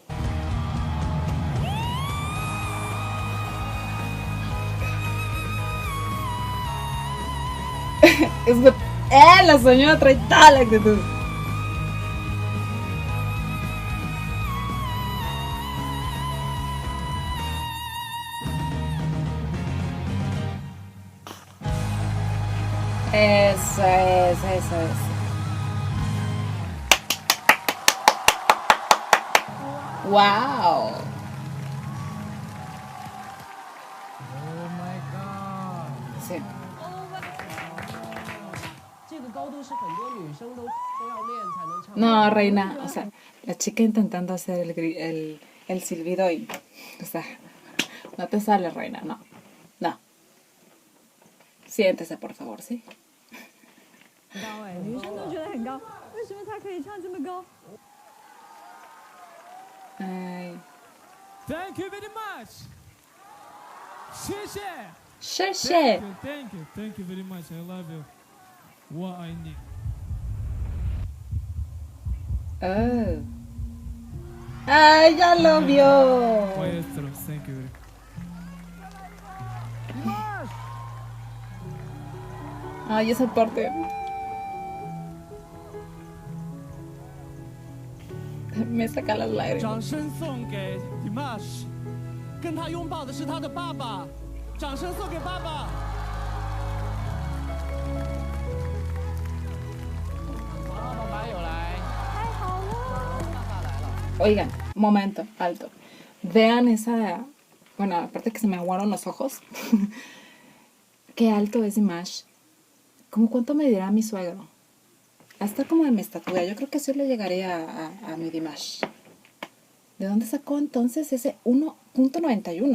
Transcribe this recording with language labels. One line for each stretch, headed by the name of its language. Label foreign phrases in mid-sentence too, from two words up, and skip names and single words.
Spanish: La señora trae toda la actitud. Eso es.
English: Wow. Oh my god！
Spanish: Sí.
Chinese: 这个高度是很多女生都要练才能唱。
Spanish: No, reina, o sea, la chica intentando hacer el silbido y, o sea, no te sale, reina, no. Siéntese, por favor, ¿sí?
Chinese: 高哎，女生都觉得很高，为什么她可以唱这么高？
Spanish: Ay.
English: Thank you very much.
Chinese: 谢谢。谢谢.
English: Thank you very much. I love you. What I need. Oh.
Spanish: ¡Ay, ya lo vio! Maestro,
English: thank you.
Spanish: Ay, esa parte. Me saca las lágrimas.
Chinese: 掌声送给 Dimash， 跟他拥抱的是他的爸爸，掌声送给爸爸。爸爸妈有来，太好了！爸爸来了。
Spanish: Oigan, momento, alto. Vean esa... Bueno, aparte que se me aguaron los ojos. Qué alto es Dimash. ¿Cómo cuánto me dirá mi suegro? Hasta como de mi estatura. Yo creo que sí le llegaría a mi Dimash. ¿De dónde sacó entonces ese 1.91?